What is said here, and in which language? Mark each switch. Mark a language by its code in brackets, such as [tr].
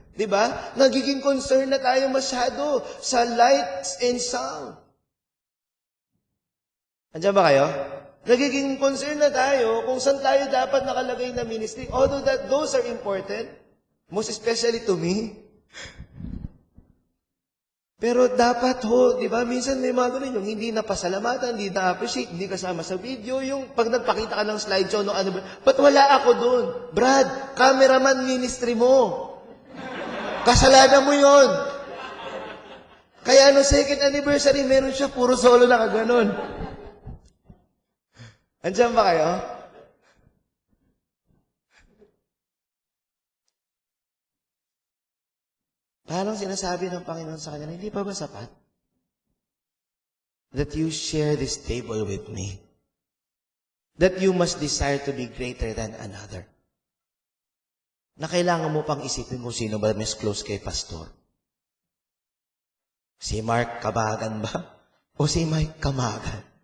[tl] Diba? Nagiging concern na tayo masyado sa [en] lights and sound. [tl] Andiyan ba kayo? Nagiging concern na tayo kung saan tayo dapat nakalagay na ministry. [en] Although those are important, most especially to me. [tl] Pero dapat di ba? Minsan may mga ganun yung hindi napasalamatan, hindi na-appreciate, hindi kasama sa video, yung pag nagpakita ka ng slideshow, no, ano ba? Ba't wala ako dun? Brad, cameraman ministry mo. Kasalanan mo yon. Kaya second anniversary, meron siya, puro solo na kaganon. Andiyan ba kayo? Parang sinasabi ng Panginoon sa kanya, hindi pa ba sapat? [en] That you share this table with me. That you must desire to be greater than another. [tl] Na kailangan mo pang isipin kung sino ba mas close kay pastor. Si Mark Kamagan ba? O si Mike Kamagan?